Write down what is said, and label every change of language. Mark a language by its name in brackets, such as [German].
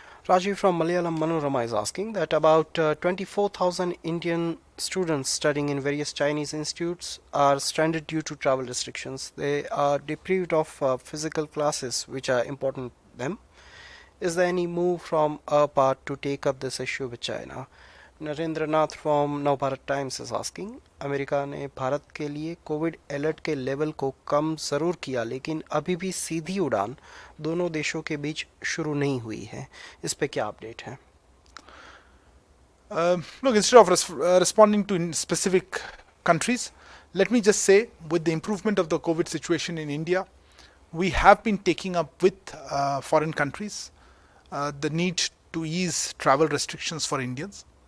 [English] Rajiv from Malayalam Manorama is asking that about 24,000 Indian students studying in various Chinese institutes are stranded due to travel restrictions. They are deprived of physical classes which are important to them. Is there any move from our part to take up this issue with China? [Hindi] Narendra Nath [English] from Navbharat Times is asking, [Hindi] America ने भारत के लिए Covid alert के level को कम ज़रूर किया, लेकिन अभी भी सीधी उड़ान दोनों देशों के बीच शुरू नहीं हुई है. इस पे क्या अपडेट है? [English] Look, instead of responding to specific countries, let me just say, with the improvement of the COVID situation in India, we have been taking up with foreign countries the need to ease travel restrictions for Indians.